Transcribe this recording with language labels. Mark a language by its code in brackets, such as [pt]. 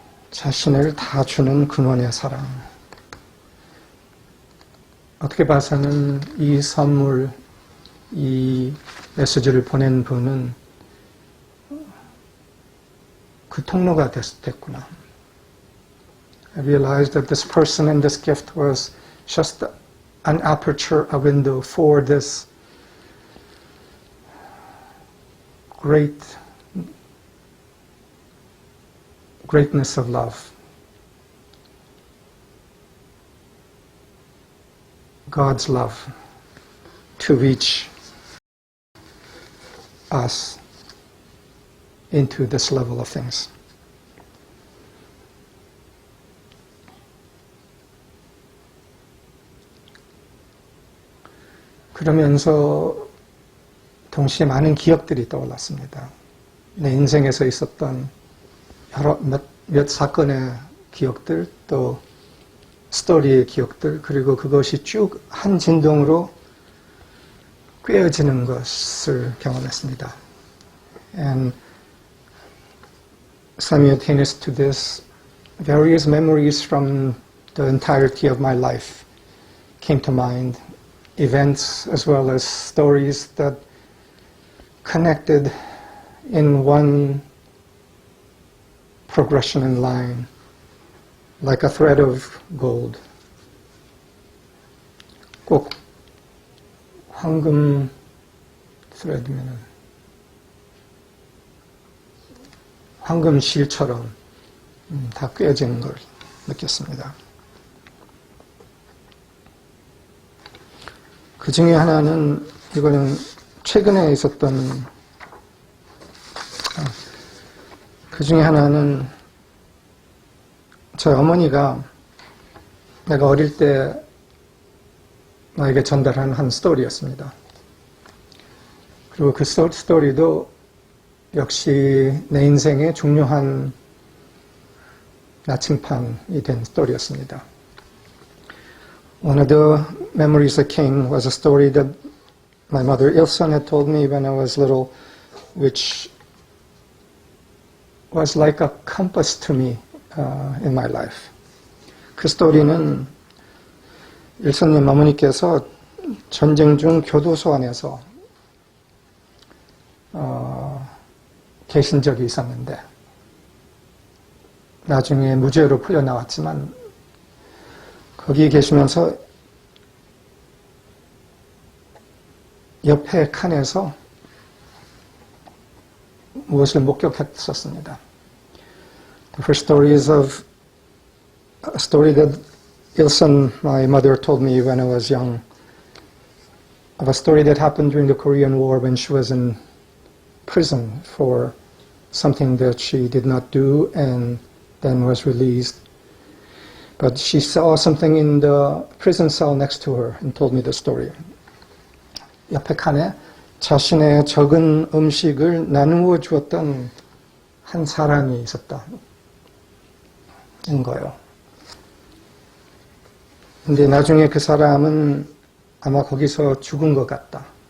[ko] 자신을 다 주는 근원의 사랑. 어떻게 봐서는 이 선물, 이 메시지를 보낸 분은 그 통로가 됐구나. [en] I realized that this person and this gift was just an aperture, a window for this greatness of love. God's love to reach us into this level of things. [ko] 그러면서 동시에 많은 기억들이 떠올랐습니다. 내 인생에서 있었던 몇 사건의 기억들, 또 스토리의 기억들, 그리고 그것이 쭉 한 진동으로 꿰어지는 것을 경험했습니다. [en] And simultaneous to this, various memories from the entirety of my life came to mind, events as well as stories that connected in one progression in line, like a thread of gold. [ko] 꼭 황금 thread면은 황금 실처럼 다 꿰어지는 걸 느꼈습니다. 그 중에 하나는, 이거는 최근에 있었던, 그 중에 하나는 저희 어머니가 내가 어릴 때 나에게 전달한 한 스토리였습니다. 그리고 그 스토리도 역시 내 인생의 중요한 나침판이 된 스토리였습니다. [en] One of the memories that came was a story that my mother Ilson had told me when I was little, which was like a compass to me in my life. [ko] 그 스토리는 일선님 어머니께서 전쟁 중 교도소 안에서 계신 적이 있었는데 나중에 무죄로 풀려나왔지만 거기에 계시면서 옆에 칸에서 무엇을 목격했었습니다. [en] The first story is of a story that Ilson, my mother, told me when I was young, of a story that happened during the Korean War when she was in prison for something that she did not do and then was released. But she saw something in the prison cell next to her and told me the story. [ko] 옆에 칸에 자신의 적은 음식을 나누어 주었던 한 사람이 있었다는 거예요. 근데 나중에 그 사람은 아마 거기서 죽은 것 같다.